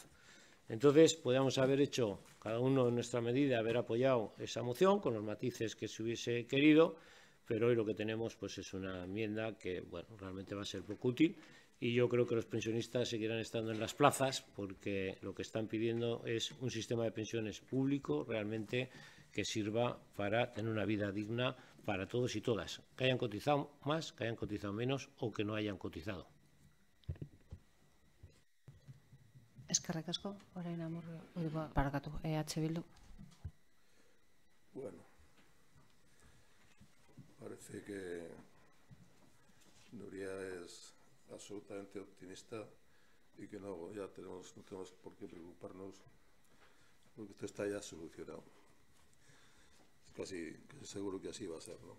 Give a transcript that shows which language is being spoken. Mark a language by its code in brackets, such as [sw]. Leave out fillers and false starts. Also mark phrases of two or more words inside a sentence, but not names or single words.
[es] Entonces, podríamos haber hecho, cada uno en nuestra medida, haber apoyado esa moción con los matices que se hubiese querido, pero hoy lo que tenemos pues es una enmienda que, bueno, realmente va a ser poco útil, y yo creo que los pensionistas seguirán estando en las plazas porque lo que están pidiendo es un sistema de pensiones público realmente que sirva para tener una vida digna para todos y todas, que hayan cotizado más, que hayan cotizado menos o que no hayan cotizado. [eu] Eskerrik asko, orain Amurrio, barkatu, Bildu. [es] Bueno, parece que Nuria es absolutamente optimista y que no tenemos por qué preocuparnos porque esto está ya solucionado. Es casi seguro que así va a ser, ¿no?